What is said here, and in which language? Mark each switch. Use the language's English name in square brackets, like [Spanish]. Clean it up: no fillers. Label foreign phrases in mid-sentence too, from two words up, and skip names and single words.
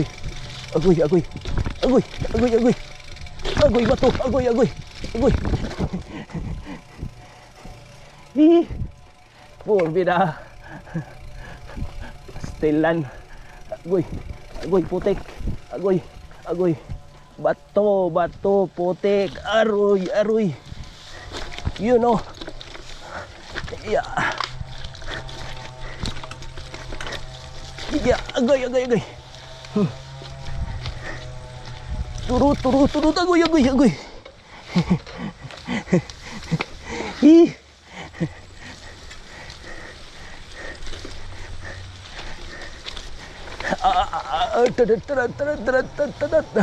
[English] Agoy, agoy. Agoy, agoy, agoy. Agoy bato, agoy, agoy. Agoy. Porbida. Stilan. Agoy, agoy, putik. Agoy, agoy. Bato, bato, putik. Aroy, aroy. You know. Yeah. Yeah, agay, agay, agay. Turut, turut, turut, agoy, agoy, agoy. Ih. Tadat, tadat, tadat, tadat, tadat.